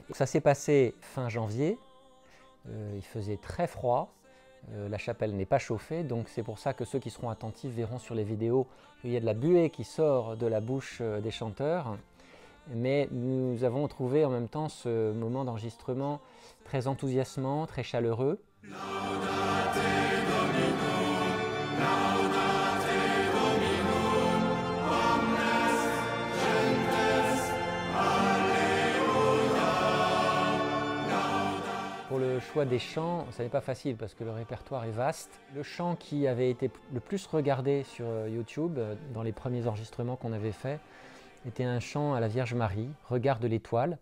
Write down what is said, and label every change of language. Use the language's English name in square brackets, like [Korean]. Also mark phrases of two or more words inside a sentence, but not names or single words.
[French] Ça s'est passé fin janvier, il faisait très froid, la chapelle n'est pas chauffée, donc c'est pour ça que ceux qui seront attentifs verront sur les vidéos qu'il y a de la buée qui sort de la bouche des chanteurs. Mais nous avons trouvé en même temps ce moment d'enregistrement très enthousiasmant, très chaleureux. [Latin] Laudate Domino, laudate Domino, omnes gentes, [French] alléluia. Pour le choix des chants, ça n'est pas facile parce que le répertoire est vaste. Le chant qui avait été le plus regardé sur YouTube dans les premiers enregistrements qu'on avait faits était un chant à la Vierge Marie, Regarde l'étoile.